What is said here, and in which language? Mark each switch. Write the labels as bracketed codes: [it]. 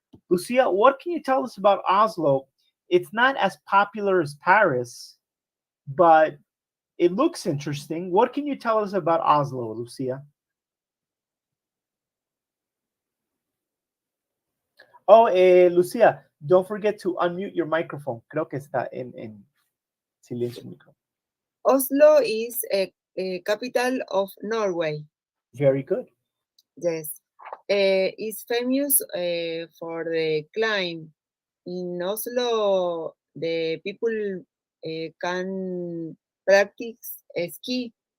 [en] Lucia, what can you tell us about Oslo? It's not as popular as Paris, but it looks interesting. What can you tell us about Oslo, Lucia? Oh, Lucia, don't forget to unmute your microphone. [es] Creo que está en silencio el micro. [en] Oslo is a capital of Norway. Very good. Yes. It's famous for the climb. In Oslo, the people can practice ski.